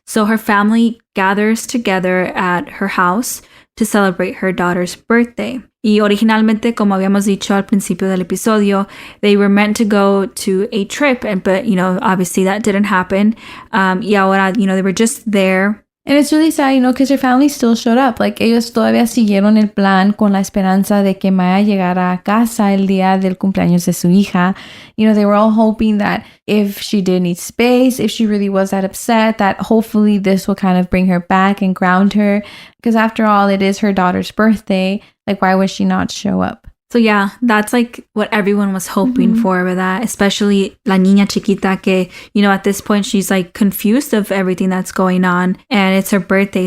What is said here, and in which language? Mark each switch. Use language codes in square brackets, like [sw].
[en] So her family gathers together at her house to celebrate her daughter's birthday. [es] Y originalmente, como habíamos dicho al principio del episodio, [en] they were meant to go to a trip, but, you know, obviously that didn't happen. [es] Y ahora, [en] you know, they were just there. And it's really sad, you know, because her family still showed up. [es] Like, ellos todavía siguieron el plan con la esperanza de que Maya llegara a casa el día del cumpleaños de su hija. [en] You know, they were all hoping that if she did need space, if she really was that upset, that hopefully this will kind of bring her back and ground her. Because after all, it is her daughter's birthday. Like, why would she not show up? So yeah, that's like what everyone was hoping for with that, especially La Niña Chiquita, que, you know, at this point she's like confused of everything that's going on, and it's her birthday.